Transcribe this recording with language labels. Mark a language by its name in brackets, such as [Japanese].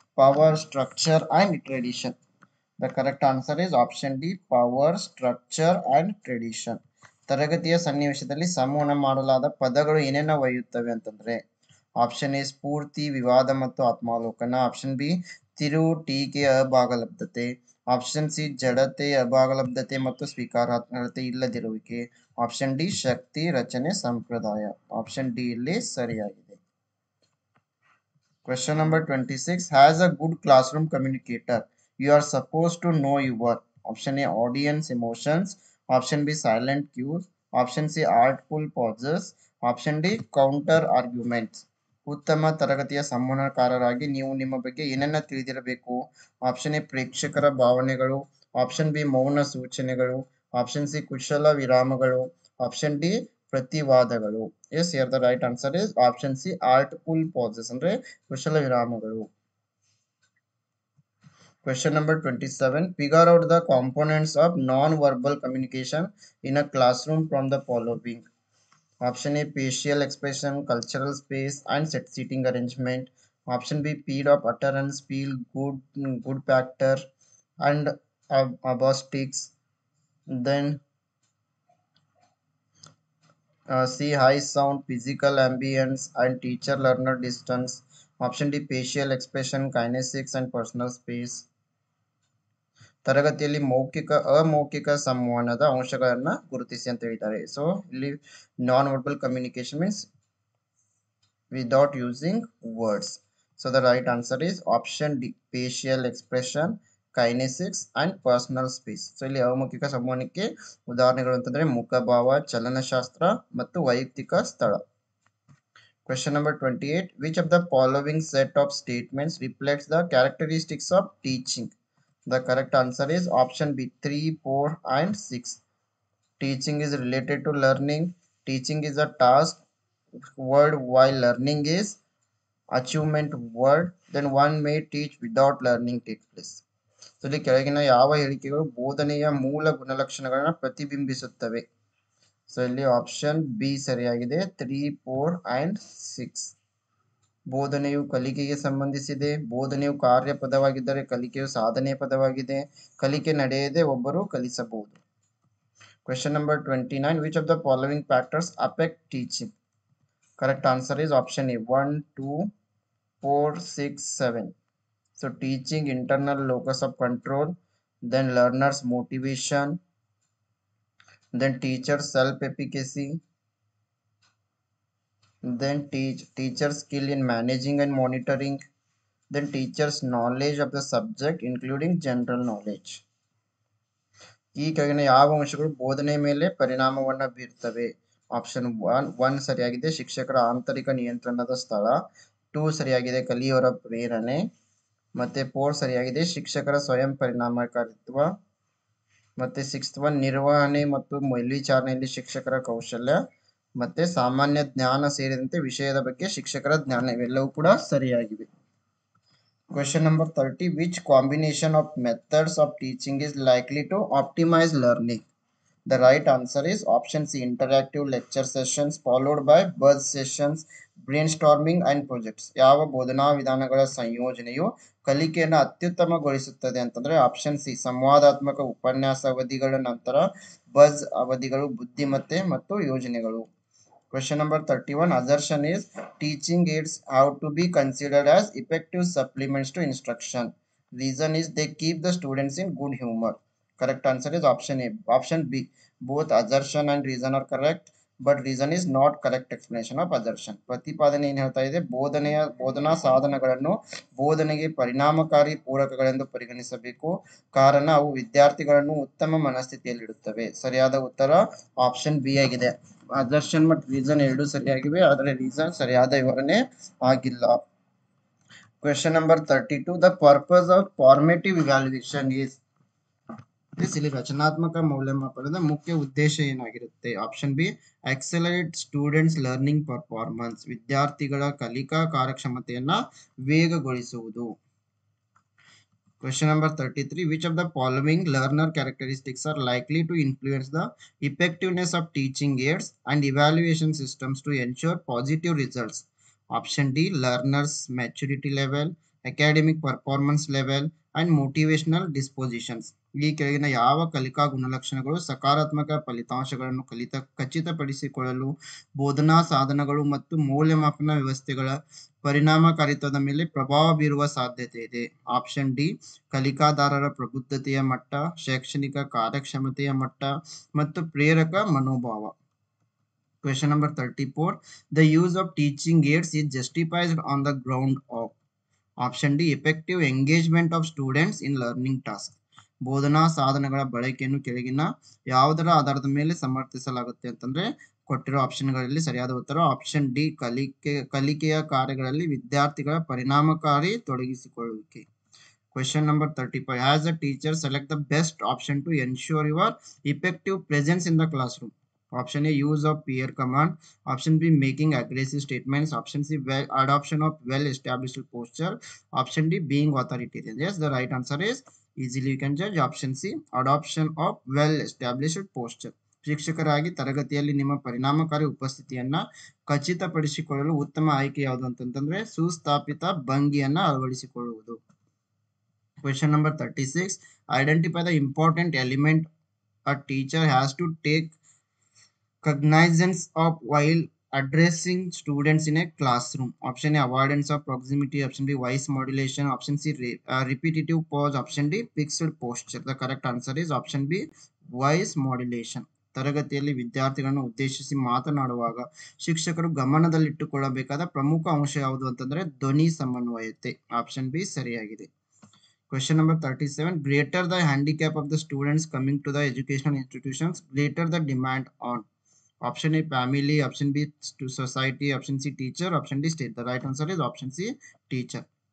[English] power, structure, and tradition. The correct answer is option D, power, structure, and tradition. [Kannada] ತರಗತಿಯ ಸನ್ನಿವೇಶದಲ್ಲಿ ಸಂವಹನ ಮಾಡಲಾದ ಪದಗಳು ಏನೇನ ಒಯ್ಯುತ್ತವೆ ಅಂತಂದ್ರೆ ಆಪ್ಷನ್ ಎ ಸ್ಫೂರ್ತಿ, ವಿವಾದ ಮತ್ತು ಆತ್ಮಾವಲೋಕನ. ಆಪ್ಷನ್ ಬಿ ತಿರುವು, ಟೀಕೆ, ಅಭಾಗಲಬ್ಧತೆ. ಆಪ್ಷನ್ ಸಿ ಜಡತೆ, ಅಭಾಗಲಬ್ಧತೆ ಮತ್ತು ಸ್ವೀಕಾರಾರ್ಹತೆ ಇಲ್ಲದಿರುವಿಕೆ. ಆಪ್ಷನ್ ಡಿ ಶಕ್ತಿ, ರಚನೆ, ಸಂಪ್ರದಾಯ. ಆಪ್ಷನ್ ಡಿ ಇಲ್ಲಿ ಸರಿಯಾಗಿದೆ. [English] Question number 26. Has a good classroom communicator. You are supposed to know your option A audience emotions, option B silent cues, option C artful pauses, option D counter arguments. [Kannada] ಉತ್ತಮ ತರಗತಿಯ ಸಂವಹನಕಾರರಾಗಿ ನೀವು ನಿಮ್ಮ ಬಗ್ಗೆ ಏನನ್ನ ತಿಳಿದಿರಬೇಕು? Option A ಪ್ರೇಕ್ಷಕರ ಭಾವನೆಗಳು, option B ಮೌನ ಸೂಚನೆಗಳು, ಆಪ್ಷನ್ ಸಿ ಕುಶಲ ವಿರಾಮಗಳು, option D ಪ್ರತಿವಾದಗಳು. [English] yes, here the right answer is option C artful pauses [Kannada] ಅಂದ್ರೆ ಕುಶಲ ವಿರಾಮಗಳು. [English] Question number 27. Figure out the components of non-verbal communication in a classroom from the following. Option A facial expression, cultural space, and set seating arrangement. Option B speed of utterance, feel good factor, and abostics. Then C high sound, physical ambience, and teacher learner distance. Option D facial expression, kinesics, and personal space. [Kannada] ತರಗತಿಯಲ್ಲಿ ಮೌಖಿಕ ಅಮೌಖಿಕ ಸಂವಹನದ ಅಂಶಗಳನ್ನ ಗುರುತಿಸಿ ಅಂತ ಹೇಳಿದ್ದಾರೆ. [English] So ಇಲ್ಲಿ non verbal communication means without using words. So the right answer is option D facial expression, kinesics, and personal space. [Kannada] So ಇಲ್ಲಿ ಅಮೌಖಿಕ ಸಂವಹನಕ್ಕೆ ಉದಾಹರಣೆಗಳು ಅಂತಂದ್ರೆ ಮುಖಭಾವ, ಚಲನಶಾಸ್ತ್ರ ಮತ್ತು ವೈಯಕ್ತಿಕ ಸ್ಥಳ. [English] Question number 28. Which of the following set of statements reflects the characteristics of teaching? The correct answer is option B 3, 4, and 6. Teaching is related to learning. Teaching is a task word while learning is achievement word. Then one may teach without learning takes place. [Kannada] So ಇಲ್ಲಿ ಕೆಳಗಿನ ಯಾವ ಹೇಳಿಕೆಗಳು ಬೋಧನೆಯ ಮೂಲ ಗುಣಲಕ್ಷಣಗಳನ್ನ ಪ್ರತಿಬಿಂಬಿಸುತ್ತವೆ? So ಇಲ್ಲಿ option B ಸರಿಯಾಗಿದೆ. 3, 4 and 6. ಬೋಧನೆಯು ಕಲಿಕೆಗೆ ಸಂಬಂಧಿಸಿದೆ. ಬೋಧನೆಯು ಕಾರ್ಯ ಪದವಾಗಿದ್ದರೆ ಕಲಿಕೆಯು ಸಾಧನೆಯ ಪದವಾಗಿದೆ. ಕಲಿಕೆ ನಡೆಯದೆ ಒಬ್ಬರು ಕಲಿಸಬಹುದು. [English] Question number 29. Which of the following factors affect teaching? Correct answer is option A 1, 2, 4, 6, 7. So teaching internal locus of control, then learners motivation, then teacher self-efficacy, then teacher skill in managing and monitoring, then teacher's knowledge of the subject including general knowledge. [Kannada] ಈ ಕೆಳಗಿನ ಯಾವ ಅಂಶಗಳು ಬೋಧನೆ ಮೇಲೆ ಪರಿಣಾಮವನ್ನ ಬೀರ್ತವೆ? Option 1 ಸರಿಯಾಗಿದೆ, ಶಿಕ್ಷಕರ ಆಂತರಿಕ ನಿಯಂತ್ರಣದ ಸ್ಥಳ. 2 ಸರಿಯಾಗಿದೆ, ಕಲಿಯುವವರ ಪ್ರೇರಣೆ. ಮತ್ತೆ 4 ಸರಿಯಾಗಿದೆ, ಶಿಕ್ಷಕರ ಸ್ವಯಂ ಪರಿಣಾಮಕಾರಿತ್ವ. ಮತ್ತೆ 6th ಒನ್ ನಿರ್ವಹಣೆ ಮತ್ತು ಮೇಲ್ವಿಚಾರಣೆಯಲ್ಲಿ ಶಿಕ್ಷಕರ ಕೌಶಲ್ಯ. ಮತ್ತೆ ಸಾಮಾನ್ಯ ಜ್ಞಾನ ಸೇರಿದಂತೆ ವಿಷಯದ ಬಗ್ಗೆ ಶಿಕ್ಷಕರ ಜ್ಞಾನ. ಇವೆಲ್ಲವೂ ಕೂಡ ಸರಿಯಾಗಿವೆ. [English] Question number 30. Which combination of methods of teaching is likely to optimize learning? The right answer is option C interactive lecture sessions followed by buzz sessions, brainstorming and projects. [Kannada] ಯಾವ ಬೋಧನಾ ವಿಧಾನಗಳ ಸಂಯೋಜನೆಯು ಕಲಿಕೆಯನ್ನು ಅತ್ಯುತ್ತಮಗೊಳಿಸುತ್ತದೆ ಅಂತಂದ್ರೆ ಆಪ್ಷನ್ ಸಿ ಸಂವಾದಾತ್ಮಕ ಉಪನ್ಯಾಸ ಅವಧಿಗಳ ನಂತರ buzz ಅವಧಿಗಳು, ಬುದ್ಧಿಮತ್ತೆ ಮತ್ತು ಯೋಜನೆಗಳು. [English] Question number 31. Assertion is teaching aids have to be considered as effective supplements to instruction. Reason is they keep the students in good humor. Correct answer is option A. Option B. Both assertion and reason are correct, but reason is not correct explanation of assertion. [Kannada] ಪ್ರತಿಪಾದನೆ ಏನು ಹೇಳ್ತಾ ಇದೆ? ಬೋಧನಾ ಸಾಧನಗಳನ್ನು ಬೋಧನೆಗೆ ಪರಿಣಾಮಕಾರಿ ಪೂರಕಗಳೆಂದು ಪರಿಗಣಿಸಬೇಕು. ಕಾರಣ ಅವು ವಿದ್ಯಾರ್ಥಿಗಳನ್ನು ಉತ್ತಮ ಮನಸ್ಥಿತಿಯಲ್ಲಿಡುತ್ತವೆ. ಸರಿಯಾದ ಉತ್ತರ ಆಪ್ಷನ್ ಬಿ ಆಗಿದೆ. ಅಸರ್ಷನ್ ಮತ್ತು ರೀಸನ್ ಎರಡು ಸರಿಯಾಗಿವೆ, ಆದರೆ ರೀಸನ್ ಸರಿಯಾದ ವಿವರಣೆ ಆಗಿಲ್ಲ. [English] Question number 32. The purpose of formative evaluation is [Kannada] ಇಲ್ಲಿ ರಚನಾತ್ಮಕ ಮೌಲ್ಯಮಾಪನದ ಮುಖ್ಯ ಉದ್ದೇಶ ಏನಾಗಿರುತ್ತೆ? [English] option B accelerate students learning performance, [Kannada] ವಿದ್ಯಾರ್ಥಿಗಳ ಕಲಿಕಾ ಕಾರ್ಯಕ್ಷಮತೆಯನ್ನ ವೇಗಗೊಳಿಸುವುದು. [English] Question number 33. Which of the following learner characteristics are likely to influence the effectiveness of teaching aids and evaluation systems to ensure positive results? Option D learners maturity level, academic performance level and motivational dispositions. [Kannada] ಈ ಕೆಳಗಿನ ಯಾವ ಕಲಿಕಾ ಗುಣಲಕ್ಷಣಗಳು ಸಕಾರಾತ್ಮಕ ಫಲಿತಾಂಶಗಳನ್ನು ಖಚಿತಪಡಿಸಿಕೊಳ್ಳಲು ಬೋಧನಾ ಸಾಧನಗಳು ಮತ್ತು ಮೌಲ್ಯಮಾಪನ ವ್ಯವಸ್ಥೆಗಳ ಪರಿಣಾಮಕಾರಿತ್ವದ ಮೇಲೆ ಪ್ರಭಾವ ಬೀರುವ ಸಾಧ್ಯತೆ ಇದೆ? ಆಪ್ಷನ್ ಡಿ, ಕಲಿಕಾದಾರರ ಪ್ರಬುದ್ಧತೆಯ ಮಟ್ಟ, ಶೈಕ್ಷಣಿಕ ಕಾರ್ಯಕ್ಷಮತೆಯ ಮಟ್ಟ ಮತ್ತು ಪ್ರೇರಕ ಮನೋಭಾವ. [English] Question number 34. The use of teaching aids is justified on the ground of. Option D, effective engagement of students in learning tasks. [Kannada] ಬೋಧನಾ ಸಾಧನಗಳ ಬಳಕೆಯನ್ನು ಕೆಳಗಿನ ಯಾವುದರ ಆಧಾರದ ಮೇಲೆ ಸಮರ್ಥಿಸಲಾಗುತ್ತೆ ಅಂತಂದ್ರೆ ಕೊಟ್ಟಿರೋ ಆಪ್ಷನ್ಗಳಲ್ಲಿ ಸರಿಯಾದ ಉತ್ತರ ಆಪ್ಷನ್ ಡಿ, ಕಲಿಕೆಯ ಕಾರ್ಯಗಳಲ್ಲಿ ವಿದ್ಯಾರ್ಥಿಗಳ ಪರಿಣಾಮಕಾರಿ ತೊಡಗಿಸಿಕೊಳ್ಳುವಿಕೆ. [English] Question number 35. Has the teacher select the best option to ensure your effective presence in the classroom? Option A, use of peer command. Option B, making aggressive statements. Option C, adoption of well-established posture. Option D, being authoritarian. Yes, the right answer is easily you can judge. Option C, adoption of well-established posture. [Kannada] ಶಿಕ್ಷಕರಾಗಿ ತರಗತಿಯಲ್ಲಿ ನಿಮ್ಮ ಪರಿಣಾಮಕಾರಿ ಉಪಸ್ಥಿತಿಯನ್ನ ಖಚಿತಪಡಿಸಿಕೊಳ್ಳಲು ಉತ್ತಮ ಆಯ್ಕೆ ಯಾವುದು ಅಂತಂದ್ರೆ ಸುಸ್ಥಾಪಿತ ಭಂಗಿಯನ್ನ ಅಳವಡಿಸಿಕೊಳ್ಳುವುದು. [English] Question number 36. Identify the important element a teacher has to take cognizance of while addressing students in a classroom. Option A, avoidance of proximity. Option B, voice modulation. Option C, repetitive pause. Option D, fixed posture. The correct answer is option B, voice modulation. [Kannada] ತರಗತಿಯಲ್ಲಿ ವಿದ್ಯಾರ್ಥಿಗಳನ್ನು ಉದ್ದೇಶಿಸಿ ಮಾತನಾಡುವಾಗ ಶಿಕ್ಷಕರು ಗಮನದಲ್ಲಿಟ್ಟುಕೊಳ್ಳಬೇಕಾದ ಪ್ರಮುಖ ಅಂಶ ಯಾವುದು ಅಂತಂದ್ರೆ ಧ್ವನಿ ಸಮನ್ವಯತೆ. ಆಪ್ಷನ್ ಬಿ ಸರಿಯಾಗಿದೆ. [English] Question number 37. Greater the handicap of the students coming to the educational institutions, greater the demand on. Option A, family. Option B, to society. Option C, teacher. Option D, state. The right answer is option C, teacher.